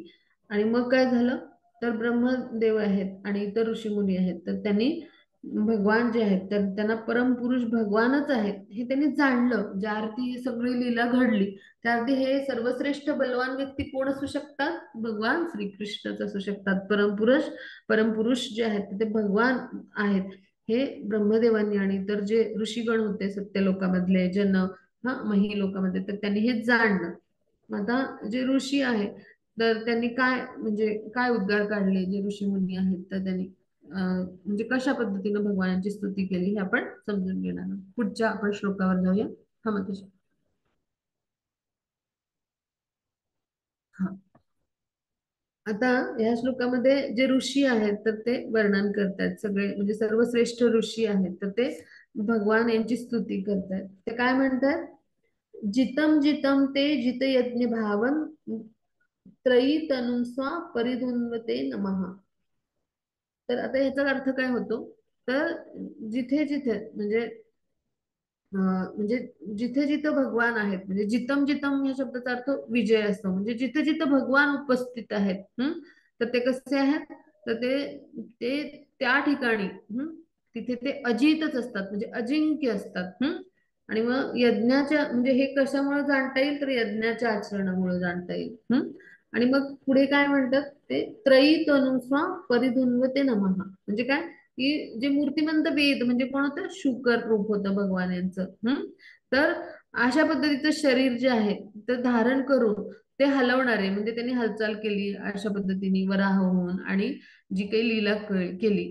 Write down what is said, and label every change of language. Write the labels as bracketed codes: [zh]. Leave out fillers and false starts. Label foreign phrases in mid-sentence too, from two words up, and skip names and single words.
[mr] आणि मग काय झालं, तर ब्रह्मदेव आहेत आणि इतर ऋषीमुनी आहेत, तर त्यांनी भगवान जे आहेत तर त्यांना परमपुरुष भगवानच आहेत हे त्यांनी जाणलं. ज्या अर्थी ही सगळी लीला घडली, त्या अर्थी हे सर्वश्रेष्ठ बलवान व्यक्ती कोण असू शकतात, भगवान श्रीकृष्णच असू शकतात. परमपुरुष जे आहेत ते भगवान आहेत. हे ब्रह्मदेवांनी आणि इतर जे ऋषीगण होते सत्यलोकामधले जन, मही लोकांमध्ये, तर त्यांनी हे जाणलं. आता जे ऋषी आहेत तर त्यांनी काय म्हणजे काय उद्गार काढले, जे ऋषी मुनी आहेत तर त्यांनी म्हणजे कशा पद्धतीने भगवानाची स्तुती केली हे आपण समजून घेणार आहोत. पुढच्या आपण श्लोकावर जाऊया. हा मग हा. आता या श्लोकामध्ये जे ऋषी आहेत तर ते वर्णन करतात, सगळे म्हणजे सर्वश्रेष्ठ ऋषी आहेत तर ते भगवान यांची स्तुती करतात. ते काय म्हणतात, [sa] जितम जितम ते जित यज्ञ भावन त्रयी तनुस्वा परिधुन्वते नमः. [mr] तर आता ह्याचा अर्थ काय होतो, तर जिथे जिथे म्हणजे म्हणजे जिथे जिथं भगवान आहेत, म्हणजे [sa] जितम जितम [mr] या शब्दाचा अर्थ विजय असतो, म्हणजे जिथे जिथं भगवान उपस्थित आहेत, तर ते कसे आहेत, तर ते ते त्या ठिकाणी तिथे ते अजितच असतात, म्हणजे अजिंक्य असतात. आणि मग यज्ञाच्या, म्हणजे हे कशामुळे जाणता येईल, तर यज्ञाच्या आचरणामुळे जाणता येईल. आणि मग पुढे काय म्हणतात ते, [sa] त्रयी तनुस्वा परिधुन्वते नमः, [mr] म्हणजे काय, की जे मूर्तिमंत वेद, म्हणजे कोण होतं, शुकर रूप होतं भगवान यांचं. तर अशा पद्धतीचं शरीर जे आहे ते धारण करून ते हलवणारे, म्हणजे त्यांनी हालचाल केली अशा पद्धतीने वराह होऊन, आणि जी काही लीला केली.